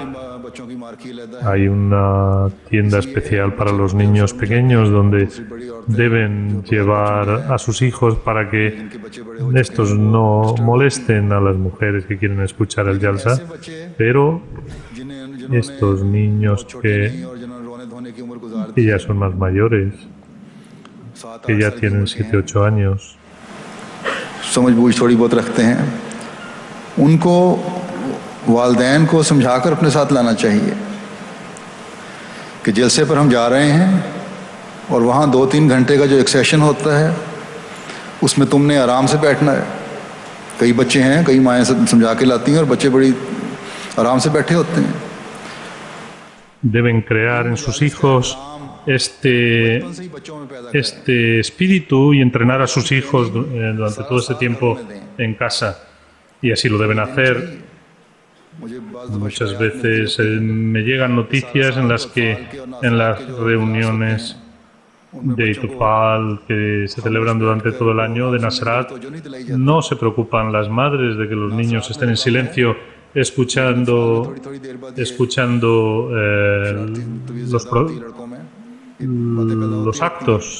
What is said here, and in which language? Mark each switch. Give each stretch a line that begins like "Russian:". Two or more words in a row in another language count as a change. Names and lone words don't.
Spanish: Hay una tienda especial para los niños pequeños donde deben llevar a sus hijos para que estos no molesten a las mujeres que quieren escuchar el Jalsa, pero estos niños que ya son más mayores, que ya tienen 7 u 8 años.
Urdu: سمجھ بوجھ تھوڑی بہت رکھتے ہیں، ان کو والدین کو سمجھا کر اپنے ساتھ لانا چاہیے کہ جلسے پر ہم جا رہے ہیں اور وہاں 2-3 گھنٹے کا جو ایک سیشن ہوتا ہے اس میں تم نے آرام سے بیٹھنا ہے. کئی بچے ہیں، کئی مائیں سمجھا کے لاتی ہیں اور بچے بڑی آرام سے بیٹھے ہوتے ہیں.
Spanish: Deben crear en sus hijos este espíritu y entrenar a sus hijos durante todo este tiempo en casa. Y así lo deben hacer. Muchas veces me llegan noticias en las que en las reuniones de Itufal que se celebran durante todo el año de Nasrat no se preocupan las madres de que los niños estén en silencio escuchando los actos.